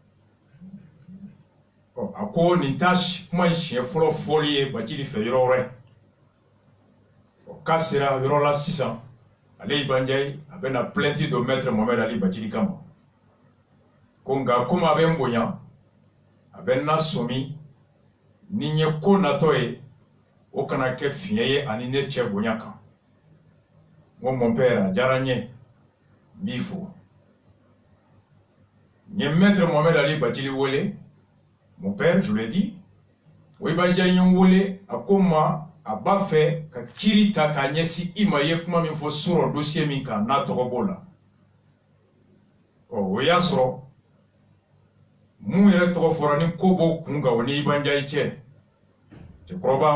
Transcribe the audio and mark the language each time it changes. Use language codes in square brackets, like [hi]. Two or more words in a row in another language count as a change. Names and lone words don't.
[bm] a ko nin t'a kuma in siɲɛ fɔlɔ fɔli ye Bachili fɛ yɔrɔ wɛrɛ k'a sera yɔrɔ la sisan ale Iban Diaye a bɛna plainte don maître Mohamed Ali Bachili kama ko nka komi a bɛ n bonya a bɛ n na sɔmi ni n ye ko natɔ ye o kana kɛ fiɲɛ ye ani ne cɛ bonya kan n ko [fr] mon père [bm] a diyara n ye n b'i fo n ye maître Mohamed Ali Bachili wele [fr] mon père je lui ai dit [bm] o Iban Diaye ye n wele a ko n ma a b'a fɛ ka kiiri ta k'a ɲɛsin i ma i ye kuma min fɔ sɔrɔ dossier min kan n'a tɔgɔ b'o la o y'a sɔrɔ mun yɛrɛ tɔgɔ fɔra ni ko b'o kun kan o ni Iban Diaye cɛ cɛkɔrɔba